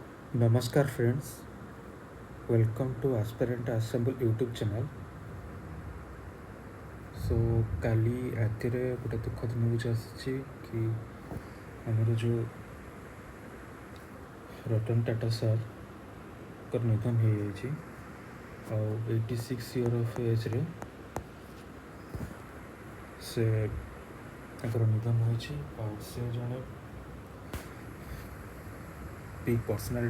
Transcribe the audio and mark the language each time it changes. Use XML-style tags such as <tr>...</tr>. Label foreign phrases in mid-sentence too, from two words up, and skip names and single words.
<en>Namaskar friends, welcome to Aspirant Assemble YouTube channel.</en> <or>So କାଲି ରାତିରେ ଗୋଟେ ଦୁଃଖଦ ନ୍ୟୁଜ୍ ଆସିଛି କି ଆମର ଯେଉଁ ରତନ ଟାଟା ସାର୍ଙ୍କର ନିଧନ ହେଇଯାଇଛି ଆଉ 86</or> <en>year of age</en> <or>ସେ ତାଙ୍କର ନିଧନ ହୋଇଛି ଆଉ ସେ ଜଣେ</or> <en>big personality</en>